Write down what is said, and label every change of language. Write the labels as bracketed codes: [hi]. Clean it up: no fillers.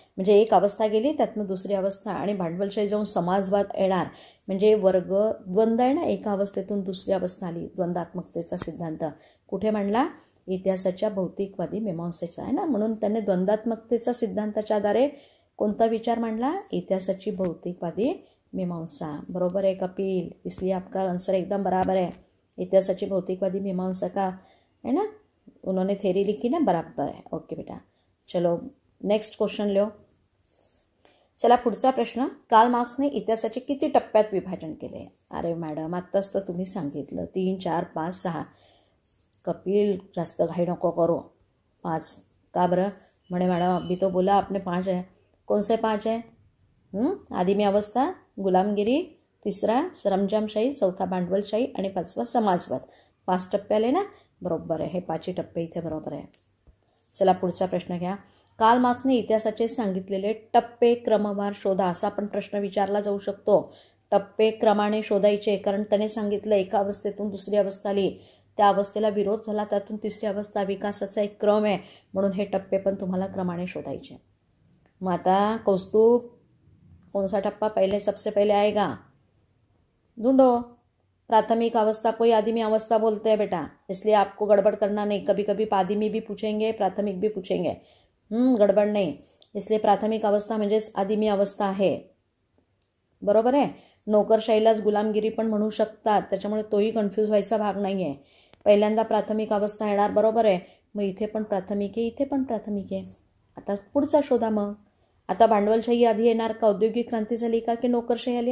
[mr] म्हणजे एक अवस्था गेली, त्यातनं दुसरी अवस्था, आणि भांडवलशाही जाऊन समाजवाद येणार. म्हणजे वर्ग द्वंद्व आहे ना, एका अवस्थेतून दुसरी अवस्था आली. द्वंद्वात्मकतेचा सिद्धांत कुठे मांडला? इतिहासाच्या भौतिकवादी मीमांसेचा, आहे ना. म्हणून त्याने द्वंद्वात्मकतेचा सिद्धांताच्या आधारे कोणता विचार मांडला? इतिहासाची भौतिकवादी मीमांसा. [hi] बरोबर है कपिल, इसलिए आपका आंसर एकदम बराबर है. [mr] इतिहासाची भौतिकवादी मीमांसा [hi] का, है ना, उन्होंने थ्योरी लिखी ना, बराबर है. ओके बेटा, चलो नेक्स्ट क्वेश्चन लो. [mr] चला पुढचा प्रश्न. कार्ल मार्क्सने इतिहासाचे किती टप्प्यात विभाजन केले? अरे मॅडम, आत्ताच तर तुम्ही सांगितलं 3, 4, 5, 6. कपिल, जास्त घाई नको करो. 5. का बरं? [hi] म्हणे मॅडम अभी तो बोला आपने 5 है. कौन से 5 है? [mr] आदिमी अवस्था, गुलामगिरी, तिसरा सरंजामशाही, चौथा भांडवलशाही आणि 5वा समाजवाद. 5 टप्पे आले ना, बरोबर आहे. हे 5 टप्पे इथे बरोबर आहे. चला पुढचा प्रश्न घ्या. कार्ल मार्क्सने इतिहासाचे सांगितलेले टप्पे क्रमवार शोधा, असा पण प्रश्न विचारला जाऊ शकतो. टप्पे क्रमाने शोधायचे, कारण त्याने सांगितलं एका अवस्थेतून दुसरी अवस्था आली, त्या अवस्थेला विरोध झाला, त्यातून तिसरी अवस्था, विकासाचा एक क्रम आहे. म्हणून हे टप्पे पण तुम्हाला क्रमाने शोधायचे. मग आता [hi] कौस्तुभ, कौन सा टप्पा पहले सबसे पहले आएगा? ढूंढो. प्राथमिक अवस्था कोई आदिमी अवस्था बोलते हैं बेटा, इसलिए आपको गड़बड़ करना नहीं। कभी कभी आदिमी भी पूछेंगे, प्राथमिक भी पूछेंगे, [mr] गडबड नाही। [hi] इसलिए [mr] प्राथमिक अवस्था म्हणजेच आदिमी अवस्था आहे, बरोबर आहे। नोकरशाहीलाच गुलामगिरी पण म्हणू शकतात, त्याच्यामुळे तोही कन्फ्यूज व्हायचा भाग नाही आहे। पहिल्यांदा प्राथमिक अवस्था येणार, बरोबर आहे। मग इथे पण प्राथमिक आहे, इथे पण प्राथमिक आहे। आता पुढचा शोधा मग। आता भांडवलशाही आधी येणार का, औद्योगिक क्रांती झाली का, की नोकरशाही आली?